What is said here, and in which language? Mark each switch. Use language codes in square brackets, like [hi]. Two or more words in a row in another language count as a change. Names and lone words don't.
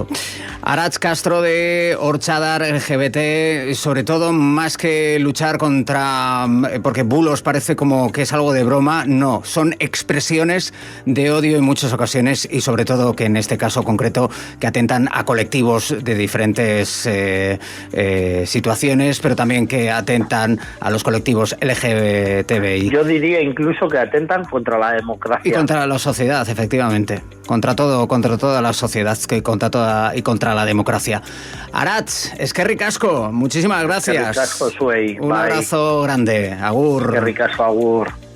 [es] Arach Castro de Orchadar LGBT, sobre todo más que luchar contra, porque bulos parece como que es algo de broma, no, son expresiones de odio en muchas ocasiones y sobre todo que en este caso concreto que atentan a colectivos de diferentes situaciones, pero también que atentan a los colectivos LGBT LGTBI. Yo diría incluso que atentan contra la democracia. Y contra la sociedad, efectivamente. Contra toda la sociedad y contra la democracia. [eu] Aratz, eskerrik asko, [es] muchísimas gracias. [eu] Eskerrik asko zuei. [es] Un abrazo grande. [eu] Agur. Eskerrik asko, agur.